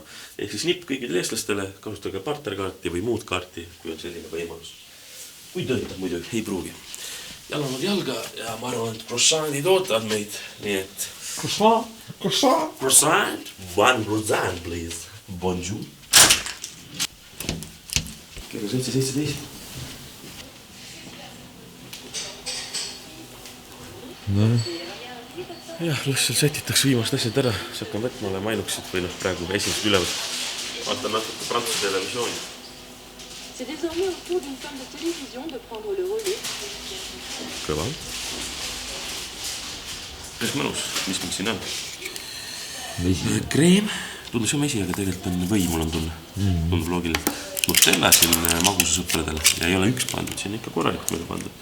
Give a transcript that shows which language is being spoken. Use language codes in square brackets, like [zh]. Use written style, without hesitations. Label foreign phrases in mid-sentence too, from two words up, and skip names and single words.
[et] Ehk siis nipp kõigile eestlastele, kasutage partnerkaarti või muud kaarti, kui on selline võimalus. Kui töötab muidugi, ei pruugi. Jalanud jalga ja ma arvan, et croissantid ootavad meid, nii et... [en] Croissant? Croissant? One croissant, please. [fr] Bonjour. [et] Kell 7:17. No. Jah, lihtsalt sätitaks viimast asjad ära, siis hakkan võtma olema ainuksid või praegu esimest ülevõt. Vaatan natuke Prantsuse televisiooni. [fr] C'est désormais au tour d'une femme de télévision de prendre le relais. [et] Kõva. Kas mõnus? Mis mul siin on? Vesi. Kreem. Tundus ju mesi, aga tegelikult on või, mul on tunne. Tundub loogiline. Nutella siin magusa sõpradele ja ei ole üks pandud, siin ikka korralikult meile pandud.